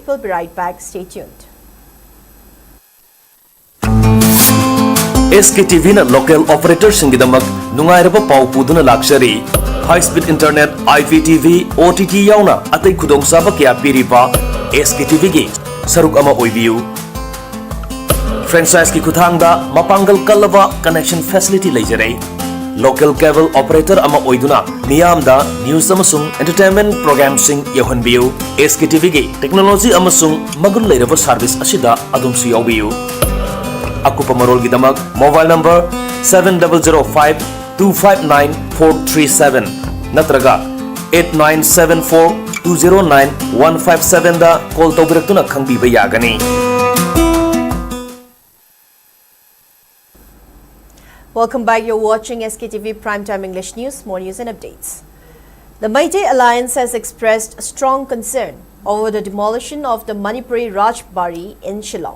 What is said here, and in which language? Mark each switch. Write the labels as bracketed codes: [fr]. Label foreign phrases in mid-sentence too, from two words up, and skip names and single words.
[en] We'll be right back. Stay tuned. [mni] SKTV na [en] local operator [mni] singidamak nungairaba pau puduna [en] luxury high speed internet IPTV OTT [mni] yauna atai khudong saba kya piripa SKTV gi saruk ama oibiu franchise ki kuthangda mapangal kalava [en] connection facility [mni] leijare [en] local cable operator [mni] ama oiduna miyamda news amasung [en] entertainment program [mni] sing yahonbiu SKTV gi technology amasung magun leiraba service asida adumsu yaubiu Akupa Marol Gidamak [en] mobile number [mni] 7005-259-437 Natraga 8974-209-157 da call tawbirakuna khangbiba yagani. [en] Welcome back. You're watching SKTV Primetime English News. More news and updates. The Meitei Alliance has expressed strong concern over the demolition of the Manipuri Rajbari in Shillong.